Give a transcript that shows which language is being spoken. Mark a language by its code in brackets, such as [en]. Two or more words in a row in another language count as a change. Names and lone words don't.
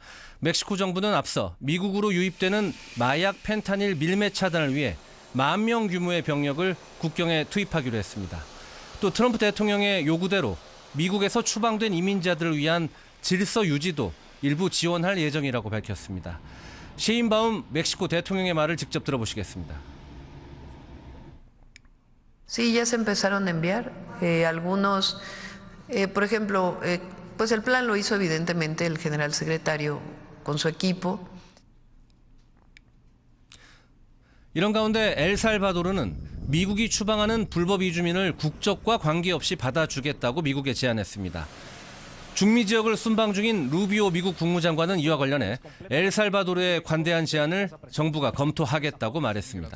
[ko] 멕시코 정부는 앞서 미국으로 유입되는 마약 펜타닐 밀매 차단을 위해 10,000명 규모의 병력을 국경에 투입하기로 했습니다. 또 트럼프 대통령의 요구대로 미국에서 추방된 이민자들을 위한 질서 유지도 일부 지원할 예정이라고 밝혔습니다. 셰인바움 멕시코 대통령의 말을 직접 들어보시겠습니다. [es] Sí, ya se empezaron a enviar algunos, por ejemplo, pues el plan lo hizo evidentemente el general secretario con su equipo. [ko] 이런 가운데 엘살바도르는 미국이 추방하는 불법 이주민을 국적과 관계없이 받아주겠다고 미국에 제안했습니다. 중미 지역을 순방 중인 루비오 미국 국무장관은 이와 관련해 엘살바도르의 관대한 제안을 정부가 검토하겠다고 말했습니다.